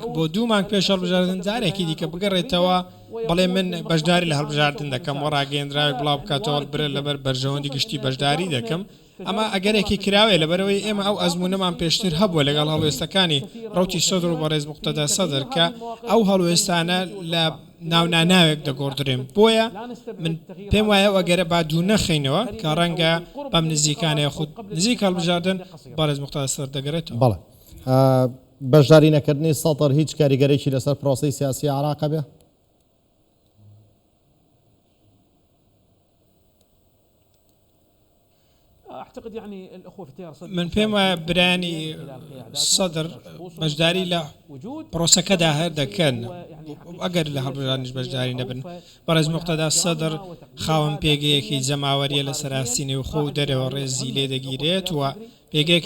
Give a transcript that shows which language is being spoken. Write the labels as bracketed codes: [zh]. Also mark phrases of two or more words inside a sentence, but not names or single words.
[ckb] بۆ 2 مانگ پێش هەڵبژاردن جارێکی دیکە بگەڕێتەوە بەڵێ من بەشداری لە هەڵبژاردن دەکەم و ڕاگەیەندراوێک بڵاو بکاتەوە برێت لەبەر بەرژەوەندی گشتی بەشداری دەکەم ئەمە ئەگەرێکی کراوێ لەبەرەوەی ئێمە ئەو ئەزمونەمان پێشتر هەبووە لەگەڵ هەڵوێستەکانی ڕوتی سەدر و بەڕێز موقتەدا سەدر کە ئەو هەڵوێستانە لە ناوناناوێک دەگۆڕدرێن بۆیە من پێم وایە ئەگەرە با دوو نەخینەوە کە ڕەنگە بەم نزیکانەیە خود نزیک هەڵبژاردن بەڕێز موقتەدا سەدر دەگەڕێتەوە. بەڵێ بەشداری نەکردنی سەدر هیچ کاریگەرێکی لەسەر پرۆسەی سیاسی عێراق بێ؟ [ar] اعتقد يعني الاخوه في تيار صدر [ckb] من پێم وایە برانی سەدر بەشداری لە پرۆسەکەدا هەر دەکەن ئەگەر لە هەڵبژاردنیش بەشداری نەبن بەڕێز موقتەدا سەدر خاوەن پێگەیەکی جەماوەریە لە سەراسینی و خۆ و دەرەوە ڕێزی لێ دەگیرێت و پێگەیەکی